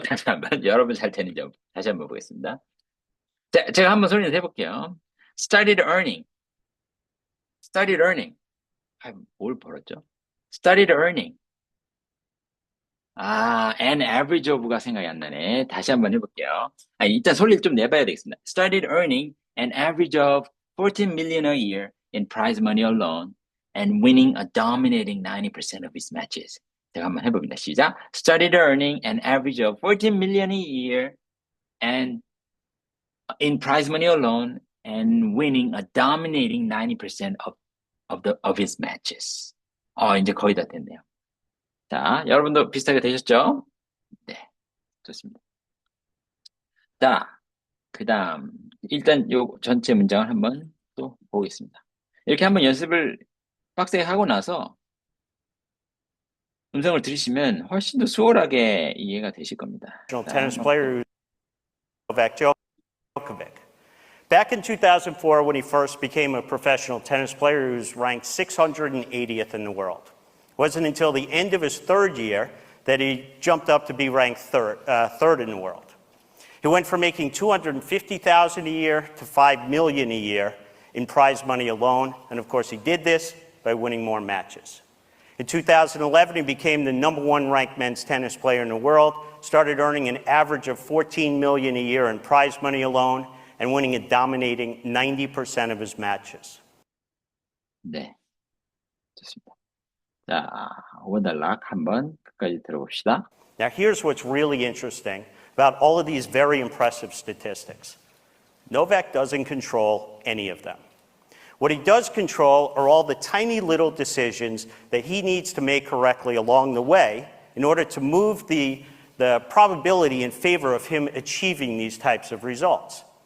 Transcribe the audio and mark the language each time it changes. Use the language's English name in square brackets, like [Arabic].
[Korean] 다시 한번 여러분 잘 되는지 다시 한번 보겠습니다. 자, 제가 한번 소리내서 해볼게요. [English] started earning. [Korean] 아, 뭘 벌었죠? [English] started earning. [Korean] 아, [English] an average of [Korean] 가 생각이 안 나네. 다시 한번 해볼게요. 아, 일단 소리를 좀 내봐야 되겠습니다. [English] Started earning an average of 14 million a year in prize money alone and winning a dominating 90% of his matches. [Korean] 제가 한번 해봅니다. 시작. [English] Started earning an average of 14 million a year and in prize money alone and winning a dominating 90% of his matches. [Korean] 이제 거의 다 됐네요. 자, 여러분도 비슷하게 되셨죠? 네, 좋습니다. 자, 그 다음, 일단 요 전체 문장을 한번 또 보겠습니다. 이렇게 한번 연습을 빡세게 하고 나서 음성을 들으시면 훨씬 더 수월하게 이해가 되실 겁니다. [English] Tennis player Novak Djokovic. Back in 2004, when he first became a professional tennis player, he was ranked 680th in the world. It wasn't until the end of his third year that he jumped up to be ranked third in the world. He went from making $250,000 a year to $5 million a year in prize money alone. And of course, he did this by winning more matches. In 2011, he became the #1 ranked men's tennis player in the world, started earning an average of $14 million a year in prize money alone, and winning a dominating 90% of his matches. [Korean] 네, 좋습니다. 자, 오버달락 한번 끝까지 들어봅시다. [English] Now, here's what's really interesting about all of these very impressive statistics. Novak doesn't control any of them. What he does control are all the tiny little decisions that he needs to make correctly along the way in order to move the probability in favor of him achieving these types of results.